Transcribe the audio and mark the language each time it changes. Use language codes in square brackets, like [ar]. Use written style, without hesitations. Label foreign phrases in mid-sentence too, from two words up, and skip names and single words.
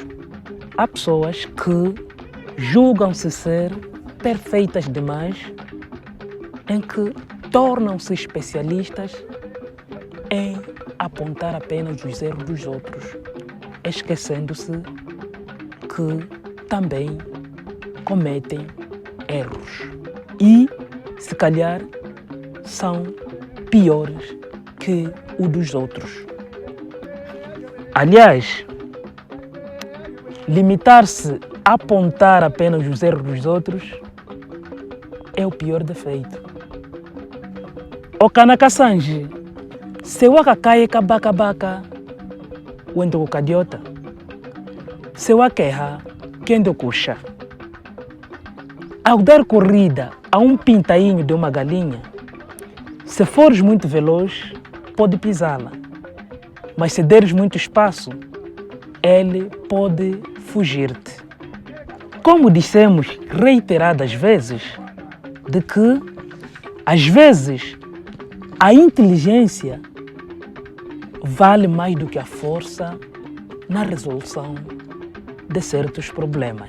[pt] Há pessoas que julgam-se ser perfeitas demais, em que tornam-se especialistas em apontar apenas os erros dos outros, esquecendo-se que também cometem erros e, se calhar, são piores que o dos outros. Aliás, limitar-se a apontar apenas os erros dos outros é o pior defeito. [kmb] O Kanakasanji, se wakakai kabaka, wendo kadiota, se wakeha, kendo kusha. [pt] Ao dar corrida a um pintainho de uma galinha, se fores muito veloz, pode pisá-la. Mas se deres muito espaço, ele pode fugir-te. Como dissemos reiteradas vezes, de que, às vezes, a inteligência vale mais do que a força na resolução de certos problemas.